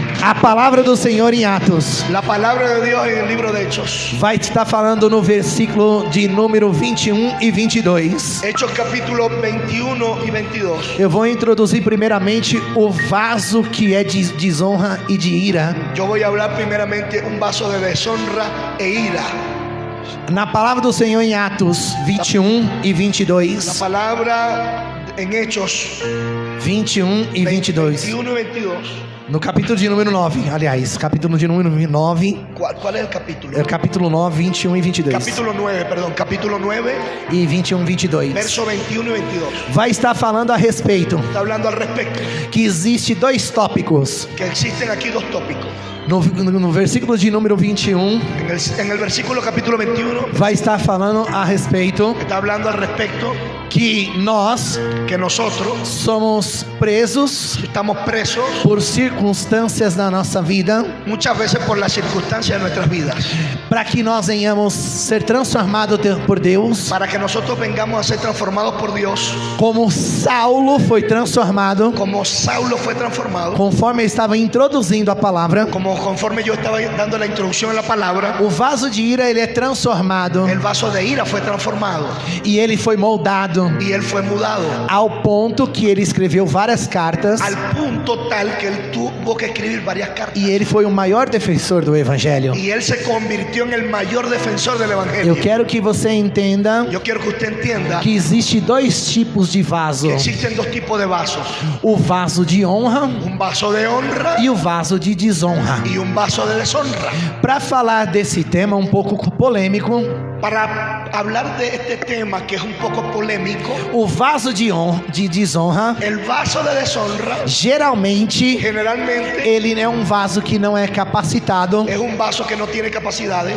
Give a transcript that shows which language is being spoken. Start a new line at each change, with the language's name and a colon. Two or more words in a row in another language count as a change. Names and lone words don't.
Portuguese: A palavra do Senhor em Atos
Spanish: La palabra de Dios en el libro de Hechos.
Portuguese: vai estar falando no versículo de número 21 e 22.
Spanish: Hechos capítulo 21 y 22.
Portuguese: Eu vou introduzir primeiramente o vaso que é de desonra e de ira.
Spanish: Yo voy a hablar primeramente un vaso de deshonra e ira.
Portuguese: Na palavra do Senhor em Atos 21 e
Spanish: La 22. palabra en Hechos
Portuguese: 21 e 22.
Spanish: 21 y 22.
Portuguese: No capítulo de número 9, aliás, capítulo de número 9.
Spanish: ¿Cuál es el capítulo?
Portuguese: É o capítulo 9, 21 e 22.
Spanish: Capítulo 9, perdón, capítulo 9,
Portuguese: E 21 e 22.
Spanish: verso 21 y 22.
Portuguese: Vai estar falando a respeito
Spanish: Está hablando al respecto,
Portuguese: que existe dois tópicos.
Spanish: que existen aquí dos tópicos.
Portuguese: No versículo de número 21,
Spanish: En el versículo capítulo 21
Portuguese: vai estar falando a respeito
Spanish: está hablando al respecto
Portuguese: que nós
Spanish: que nosotros
Portuguese: somos presos
Spanish: estamos presos
Portuguese: por circunstâncias da nossa vida,
Spanish: muchas veces por las circunstancias de nuestras vidas,
Portuguese: para que nós venhamos ser transformados por Deus,
Spanish: para que nosotros vengamos a ser transformados por Dios,
Portuguese: como Saulo foi transformado,
Spanish: como Saulo fue transformado,
Portuguese: conforme eu estava introduzindo a palavra.
Spanish: conforme yo estaba dando la introducción a la palabra.
Portuguese: O vaso de ira ele é transformado
Spanish: El vaso de ira fue transformado
Portuguese: e ele foi moldado
Spanish: y él fue mudado
Portuguese: ao ponto que ele escreveu várias cartas
Spanish: al punto tal que él tuvo que escribir varias cartas.
Portuguese: e ele foi o maior defensor do evangelho.
Spanish: Y él se convirtió en el mayor defensor del
Portuguese: Eu
Spanish: evangelio.
Portuguese: quero que você entenda
Spanish: Yo quiero que usted entienda
Portuguese: que existe dois tipos de vaso:
Spanish: que existen dos tipos de vasos:
Portuguese: o vaso de honra
Spanish: un vaso de honra
Portuguese: e o vaso de desonra.
Spanish: y un vaso de deshonra.
Portuguese: Para falar desse tema um pouco polêmico,
Spanish: Para hablar de este tema que es un poco polémico,
Portuguese: o vaso de desonra,
Spanish: el vaso de deshonra
Portuguese: geralmente
Spanish: generalmente
Portuguese: ele é um vaso que não é capacitado
Spanish: es un vaso que no tiene capacidades